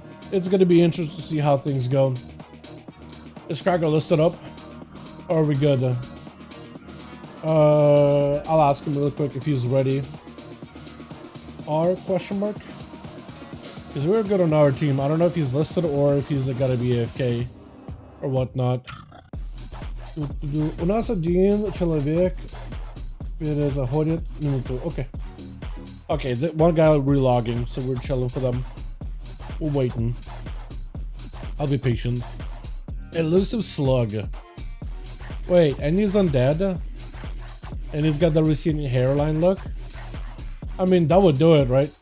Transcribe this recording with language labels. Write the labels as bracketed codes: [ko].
[en] It's going to be interesting to see how things go. Is Krager listed up? Or are we good? I'll ask him real quick if he's ready. R question mark? Because we're good on our team. I don't know if he's listed or if he's gotta be AFK or whatnot. [ru] У нас один человек перезаходит минуту. [en] Okay. Okay, one guy relogging, so we're chilling for them. We're waiting. I'll be patient. Elusive slug. Wait, and he's undead? And he's got the receding hairline look? I mean, that would do it, right?